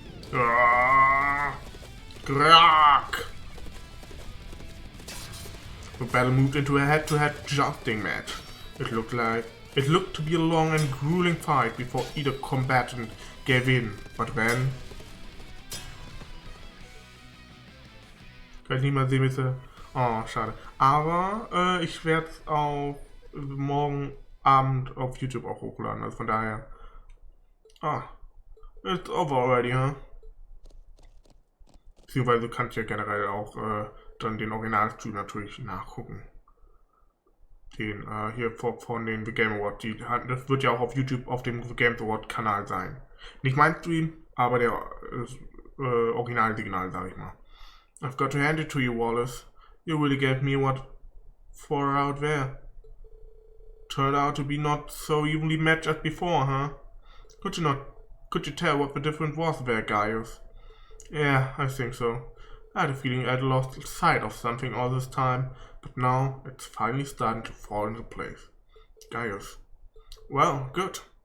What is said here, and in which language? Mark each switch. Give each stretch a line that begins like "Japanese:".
English: Grak! The battle moved into a head-to-head jousting match. It looked to be a long and grueling fight before either combatant gave in, but then...
German: Kann ich nicht mal sehen, bitte. Oh, schade. Aber ich werde es auch morgen Abend auf YouTube auch hochladen, also von daher... Ah, it's over already, huh? Beziehungsweise du kannst ja generell auch dann den Originalstream natürlich nachgucken. Den hier von den The Game Award. Das wird ja auch auf YouTube auf dem The Game Award Kanal sein. Nicht mein Stream, aber der Original-Signal, sag ich mal.
English: I've got to hand it to you, Wallace. You really gave me what for out there. Turned out to be not so evenly matched as before, huh? Could you tell what the difference was there, Gaius? Yeah, I think so. I had a feeling I'd lost sight of something all this time, but now it's finally starting to fall into place. Gaius. Well, good.